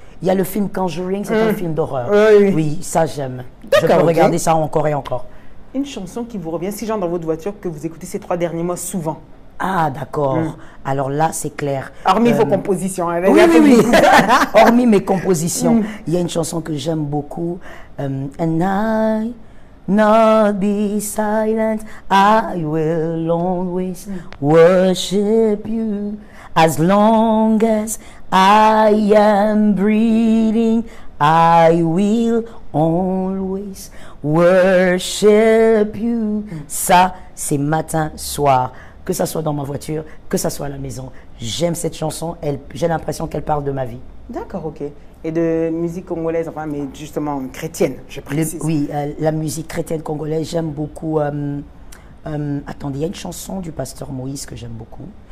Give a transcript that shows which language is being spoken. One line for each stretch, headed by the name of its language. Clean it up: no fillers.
French: Il y a le film Conjuring, c'est un film d'horreur. Oui, ça j'aime. Je peux regarder ça encore et encore. Une chanson qui vous revient, si genre dans votre voiture, que vous écoutez ces 3 derniers mois souvent. Ah, d'accord. Alors là, c'est clair. Hormis vos compositions. Hein, oui. Hormis mes compositions. Il y a une chanson que j'aime beaucoup.
English: And I not be silent, I will always worship you. As long as I am breathing, I will always worship you.
French: Ça, c'est matin, soir. Que ça soit dans ma voiture, que ça soit à la maison. J'aime cette chanson, j'ai l'impression qu'elle parle de ma vie. D'accord, ok. Et de musique congolaise, enfin, mais justement chrétienne, je précise. Oui, la musique chrétienne congolaise, j'aime beaucoup Attendez, il y a une chanson du pasteur Moïse que j'aime beaucoup.